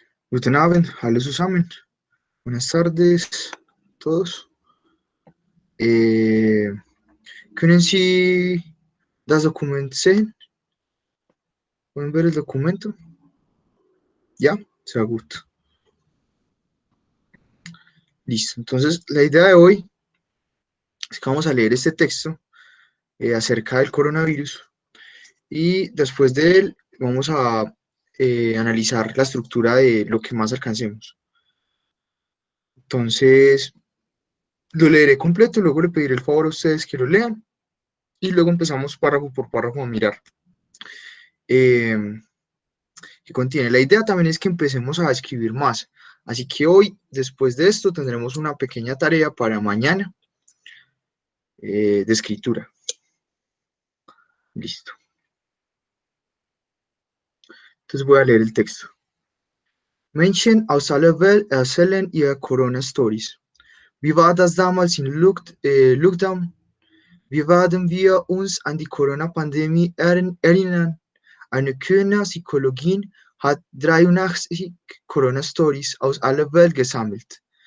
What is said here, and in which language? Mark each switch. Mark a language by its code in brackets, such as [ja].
[de] Guten Abend, hallo zusammen. [es] Buenas tardes a todos. [de] Eh, Können Sie das Dokument sehen? [es] ¿Pueden ver el documento? Ya, [de] sehr gut. [es] Listo. Entonces, la idea de hoy es que vamos a leer este texto acerca del coronavirus y después de él vamos a analizar la estructura de lo que más alcancemos. Entonces, lo leeré completo, luego le pediré el favor a ustedes que lo lean y luego empezamos párrafo por párrafo a mirar. Eh, que contiene. La idea también es que empecemos a escribir más. Así que hoy, después de esto, tendremos una pequeña tarea para mañana de escritura. Listo. Entonces voy a leer el texto. [de] Menschen aus aller Welt erzählen ihre Corona-Stories. Wie war das damals in Lockdown? Wie werden wir uns an die Corona-Pandemie erinnern? Eine Kölner Psychologin hat 83 Corona-Stories aus aller Welt gesammelt.